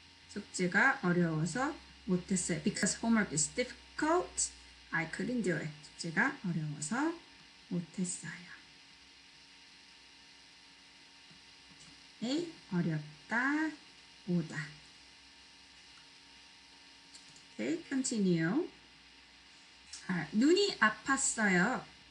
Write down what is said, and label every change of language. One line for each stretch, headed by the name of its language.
Korean: 숙제가 어려워서 못했어요.
English: Because homework is difficult, I couldn't do it.
Korean: 숙제가 어려워서 못했어요. 네, 어렵다, 오다.
English: Okay, continue.
Korean: 눈이 아팠어요.